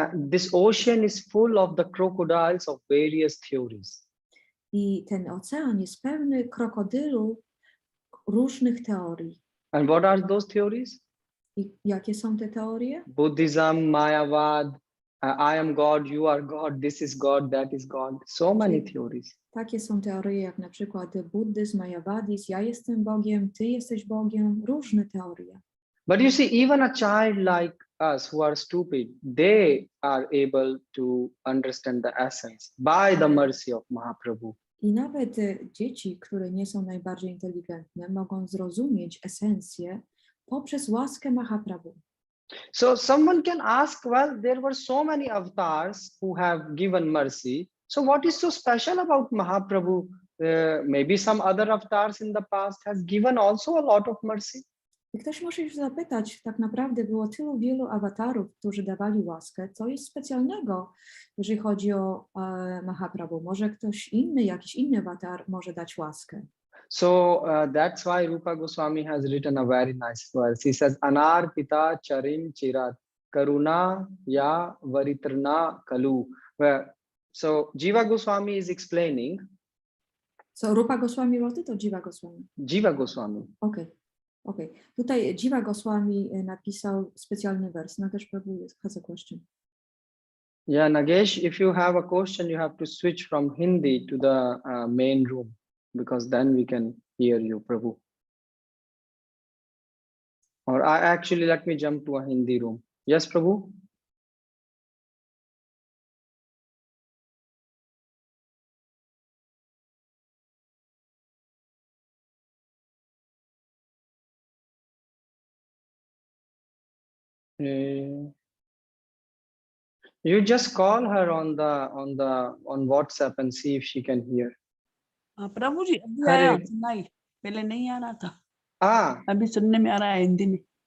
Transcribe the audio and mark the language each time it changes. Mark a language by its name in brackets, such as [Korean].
[English] This ocean is full of the crocodiles of various theories. [Polish] I ten ocean jest pełny krokodylów różnych teorii. [English] And what are those theories? [Polish] I jakie są te teorie? [English] Buddhism, Mayavad, I am God, you are God, this is God, that is God. So many theories. [Polish] Takie są teorie jak na przykład buddyzm, Mayavadizm, ja jestem Bogiem, ty jesteś Bogiem, różne teorie. [English] But you see, even a child like us who are stupid, they are able to understand the essence by the mercy of Mahaprabhu. [Polish] I nawet dzieci, które nie są najbardziej inteligentne, mogą zrozumieć esencję poprzez łaskę Mahaprabhu. [English] So someone can ask, well, there were so many avatars who have given mercy. So what is so special about Mahaprabhu? Maybe some other avatars in the past has given also a lot of mercy. [Polish] I ktoś może się zapytać, tak naprawdę było tylu wielu awatarów, którzy dawali łaskę, co jest specjalnego, jeżeli chodzi o Mahaprabhu. Może ktoś inny, jakiś inny awatar może dać łaskę. [English] So that's why Rupa Goswami has written a very nice verse. He says, [Sanskrit] Anarpita charim chirat karuna ya varitrna kalu. [English] So Jiva Goswami is explaining. So Rupa Goswami wrote it or Jiva Goswami? Jiva Goswami. Okay. [Polish] Tutaj Jiva Goswami napisał specjalny wers. [English] Nagesh Prabhu has a question. Yeah, Nagesh, if you have a question, you have to switch from Hindi to the main room, because then we can hear you, Prabhu. Or actually, let me jump to a Hindi room. Yes, Prabhu? You just call her on WhatsApp and see if she can hear. [Hindi] प्रभु जी अभी आया नहीं पहले नहीं आ रहा था अभी सुनने में आ रहा है हिंदी में